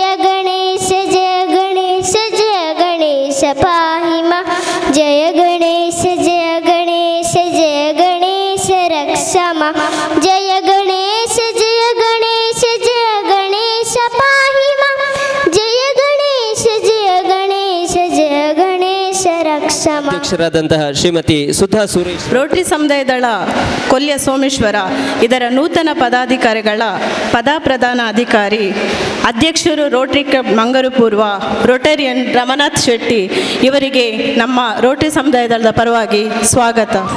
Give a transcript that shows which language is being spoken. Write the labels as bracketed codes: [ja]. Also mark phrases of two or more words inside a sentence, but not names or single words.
[sa] गणेश जय गणेश जय गणेश पाहि मां जय गणेश जय गणेश जय गणेश रक्ष मां जय गणेश जय गणेश जय गणेश पाहि मां जय गणेश जय गणेश जय गणेश रक्ष मां. [kn] ಅಧ್ಯಕ್ಷರಾದಂತಹ ಶ್ರೀಮತಿ ಸುಧಾ ಸುರೇಶ್. ರೋಟರಿ ಸಮುದಾಯ ದಳ ಕೊಲ್ಯ ಸೋಮೇಶ್ವರ ಇದರ ನೂತನ ಪದಾಧಿಕಾರಿಗಳ ಪದಪ್ರಧಾನ ಅಧಿಕಾರಿ ಅಧ್ಯಕ್ಷರು ರೋಟರಿ ಕ್ಲಬ್ ಮಂಗಳೂರು ಪೂರ್ವ ರೋಟರಿಯನ್ ರಮನಾಥ್ ಶೆಟ್ಟಿ ಇವರಿಗೆ ನಮ್ಮ ರೋಟರಿ ಸಮುದಾಯ ದಳದ ಪರವಾಗಿ ಸ್ವಾಗತ.